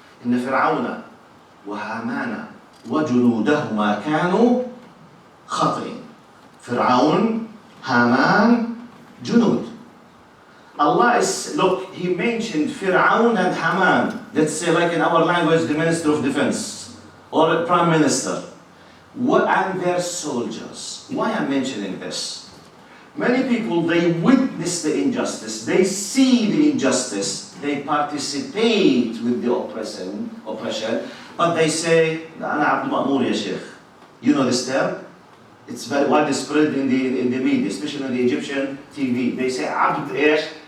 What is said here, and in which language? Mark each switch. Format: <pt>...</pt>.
<ar>إن فرعون وهامان وجنودهما كانوا خاطئين. فرعون, Haman, Junud.</ar> <en>Allah is, look, He mentioned Fir'aun and Haman. Let's say like in our language, the Minister of Defense or a Prime Minister. And their soldiers. Why I'm mentioning this? Many people, they witness the injustice. They see the injustice. They participate with the oppression. But they say,</en> <ar>أنا عبد مأمور يا شيخ.</ar> <en>You know this term? It's very widespread in the media, especially in the Egyptian TV. They say,</en> <ar>عبد إيش?</ar>